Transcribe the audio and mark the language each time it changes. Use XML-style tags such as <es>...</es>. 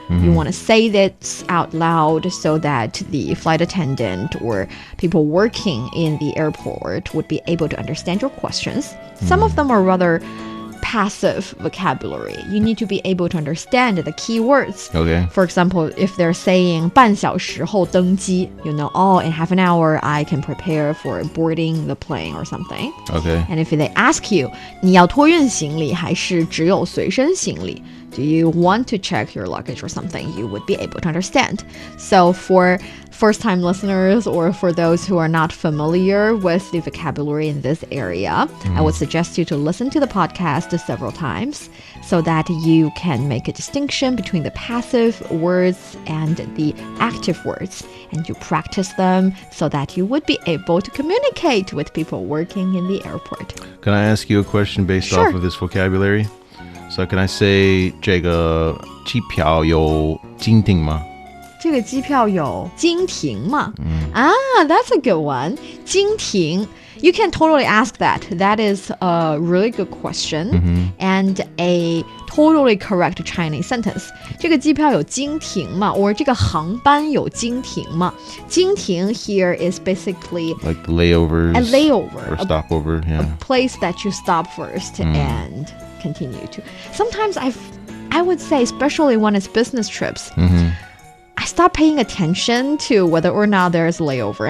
<en>You want to say this out loud so that the flight attendant or people working in the airport would be able to understand your questions. Some of them are rather passive vocabulary. You need to be able to understand the key words. Okay. For example, if they're saying</en> <zh>半小时后登机,</zh> <en>you know, oh, in half an hour I can prepare for boarding the plane or something. Okay.</en> <zh>And if they ask you, 你要托运行李还是只有随身行李?</zh> <en>Do you want to check your luggage or something? You would be able to understand. So for first-time listeners or for those who are not familiar with the vocabulary in this area, I would suggest you to listen to the podcast several times so that you can make a distinction between the passive words and the active words. And you practice them so that you would be able to communicate with people working in the airport. Can I ask you a question based Sure. off of this vocabulary? So can I say</en> <zh>这个机票有经停吗? 这个机票有经停吗?</zh> <en>That's a good one.</en> <zh>经停.</zh> <en>You can totally ask that. That is a really good question and a totally correct Chinese sentence.</en> <zh>这个机票有经停吗? Or 这个航班有经停吗?</zh> <en>经停 here is basically like the layovers. A layover. Or stopover, yeah. A place that you stop first and continue to. Sometimes I would say, especially when it's business trips, I stop paying attention to whether or not there's a layover.</en>